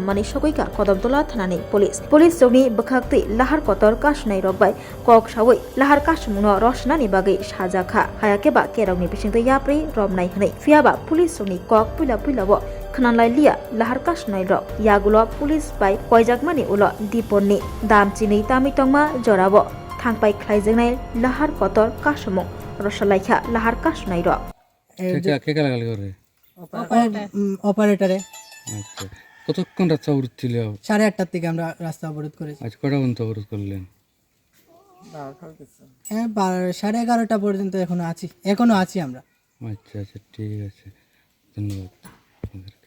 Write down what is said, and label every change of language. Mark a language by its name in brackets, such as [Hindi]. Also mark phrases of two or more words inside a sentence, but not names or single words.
[Kok Borok] मानि सगैका कदमतला थानानि पुलिस जौनि बखाक्तै लाहार कतर कासुनाय रकबाय कक सावै लाहार कासुमुनो रसनानि बागै साजाखा हायाकेबा केरावनि बिसिंतै याप्रै रमनाय हनै फियाबा पुलिस जौनि कक पुइलाबो खनानलाय लिया लाहार कासुनाय रक यागुलो पुलिस बाय कयजाकमानि उलो दिपननि दामचिनै तामितंमा जराबो थांपाय ख्लायजोंनाय लाहार कतर कासुमुं रसलायखा लाहार कासुनाय रक [Bangla] অপারেটরে আচ্ছা কতক্ষণ রাস্তা অবরোধ ছিল? 8:30 থেকে আমরা রাস্তা অবরোধ করেছি। আজ কটা পর্যন্ত অবরোধ করলেন? হ্যাঁ 11:30 পর্যন্ত এখনো আছি আমরা। আচ্ছা আচ্ছা ঠিক আছে, ধন্যবাদ আপনাদেরকে।